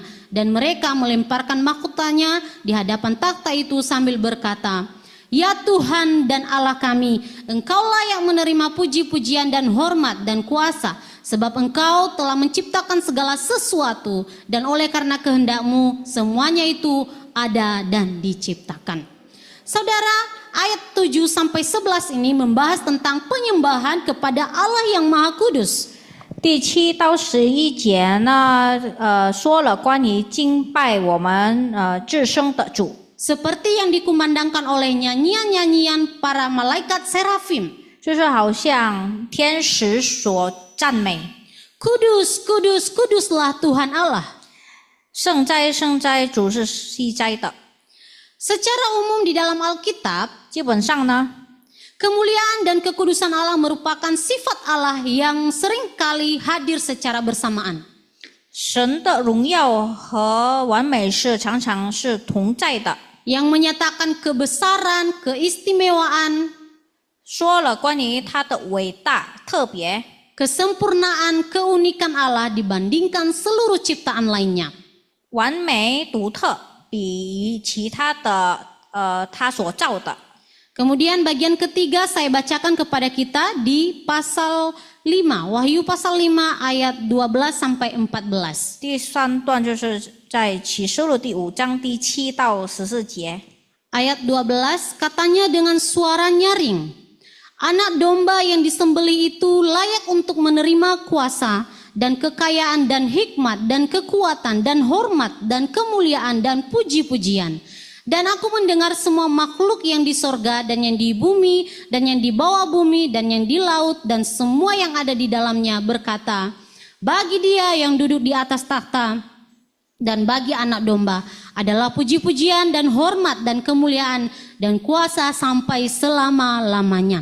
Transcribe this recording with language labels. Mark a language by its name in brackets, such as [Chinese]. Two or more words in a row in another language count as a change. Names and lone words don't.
[Indonesian] Dan mereka melemparkan mahkotanya di hadapan takhta itu sambil berkata, "Ya Tuhan dan Allah kami, Engkau layak menerima puji-pujian dan hormat dan kuasa, sebab Engkau telah menciptakan segala sesuatu, dan oleh karena kehendak-Mu semuanya itu ada dan diciptakan." Saudara, ayat 7-11 ini membahas tentang penyembahan kepada Allah yang Maha Kudus. [Chinese] 第7到11节呢，说了关于敬拜我们至圣的主， [Indonesian] Seperti yang dikumandangkan oleh nyanyian-nyanyian para malaikat serafim. [Chinese] 就是好像天使所赞美， [Indonesian] Kudus, kudus, kuduslah Tuhan Allah. [Chinese] 圣哉圣哉，主是西哉的。 [Indonesian] Secara umum di dalam Alkitab, [Chinese] 基本上呢， [Indonesian] kemuliaan dan kekudusan Allah merupakan sifat Allah yang seringkali hadir secara bersamaan. [Chinese] 神的荣耀和完美是常常是同在的。 [Indonesian] Yang menyatakan kebesaran, keistimewaan, [Chinese] 说了关于他的伟大、特别， [Indonesian] kesempurnaan, keunikan Allah dibandingkan seluruh ciptaan lainnya. [Chinese] 完美、独特，比其他的他所造的。 [Indonesian] Kemudian bagian ketiga saya bacakan kepada kita di pasal 5, Wahyu pasal 5 ayat 12-14. [Chinese] 第3段就是在启示录第5章第7到14节。 [Indonesian] Ayat 12 katanya dengan suara nyaring, anak domba yang disembelih itu layak untuk menerima kuasa dan kekayaan dan hikmat dan kekuatan dan hormat dan kemuliaan dan puji-pujian. Dan aku mendengar semua makhluk yang di sorga dan yang di bumi dan yang di bawah bumi dan yang di laut dan semua yang ada di dalamnya berkata, bagi Dia yang duduk di atas takhta dan bagi anak domba adalah puji-pujian dan hormat dan kemuliaan dan kuasa sampai selama-lamanya.